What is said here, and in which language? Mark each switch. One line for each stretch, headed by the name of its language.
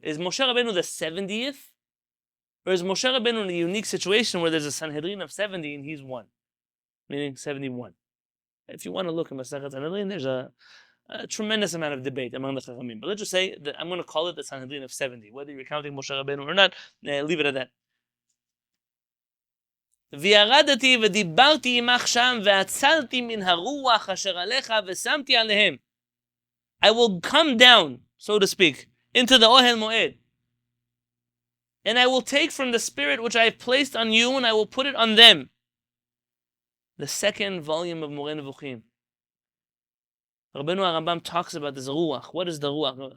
English: Is Moshe Rabbeinu the 70th? Or is Moshe Rabbeinu in a unique situation where there's a Sanhedrin of 70 and he's one? Meaning 71. If you want to look at Masechet Sanhedrin, there's a tremendous amount of debate among the Chachamim. But let's just say that I'm going to call it the Sanhedrin of 70. Whether you're counting Moshe Rabbeinu or not, leave it at that.
Hebrew: וירדתי ודיברתי עמך שם והצלתי מן הרוח אשר עליך ושמתי עליהם.
English: I will come down, so to speak, into the Ohel Moed. And I will take from the spirit which I have placed on you, and I will put it on them. The second volume of Moreh Nevuchim. Rabbeinu Rambam talks about this ruach. What is the ruach?